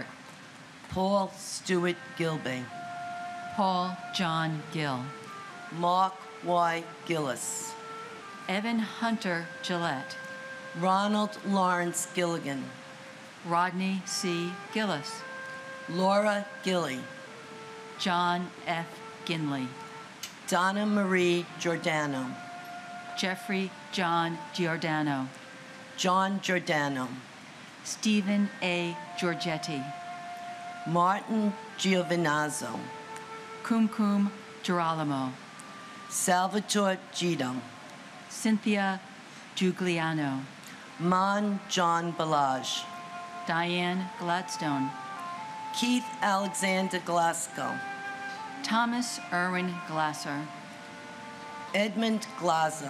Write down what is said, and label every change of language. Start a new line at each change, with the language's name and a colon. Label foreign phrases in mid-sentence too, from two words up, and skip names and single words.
English: Paul Stewart Gilbey. Paul John Gill. Mark Y. Gillis. Evan Hunter Gillette. Ronald Lawrence Gilligan. Rodney C. Gillis. Laura Gilley. John F. Ginley. Donna Marie Giordano. Jeffrey John Giordano. John Giordano. Stephen A. Giorgetti. Martin Giovinazzo. Kumkum Girolamo. Salvatore Gito. Cynthia Giugliano. Man John Balaj. Diane Gladstone. Keith Alexander Glasgow. Thomas Irwin Glasser. Edmund Glaser.